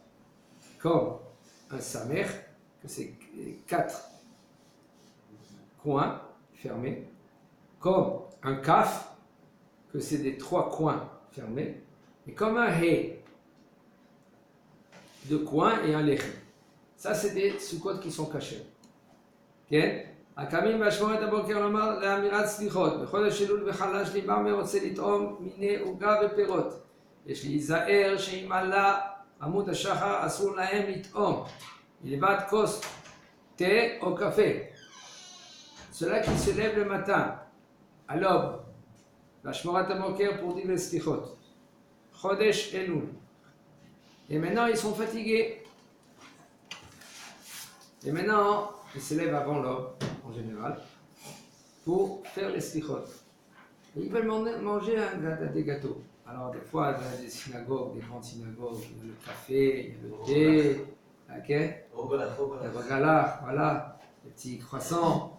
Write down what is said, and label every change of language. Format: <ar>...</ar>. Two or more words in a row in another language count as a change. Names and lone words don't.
<fr>Comme un Samer, que c'est 4 coins fermés. Comme un Kaf, que c'est des 3 coins fermés. Et comme un He, 2 coins et un Lechem. Ça c'est des Soukot qui sont cachés. Okay?</fr> <he>הקמים בהשמורת הבוקר לומר לאמירת סליחות, בחודש אלול וחלש ליבם ורוצה לטעום מיני עוגה ופירות. יש להיזהר שאם עלה עמוד השחר אסור להם לטעום, מלבד כוס תה או קפה.</he> <fr>Cela qui se lève le matin, à l'aube,</fr> <he>בהשמורת הבוקר</he> <fr>pour dire les סליחות.</fr> <he>חודש אלול.</he> <fr>Et maintenant ils sont fatigués. Et maintenant ils se lèvent avant l'aube. En général, pour faire les slichot. Ils veulent manger des gâteaux. Alors, des fois, dans des synagogues, des grandes synagogues, il y a le café, il y a le thé, le rogalach, voilà, les petits croissants.</fr>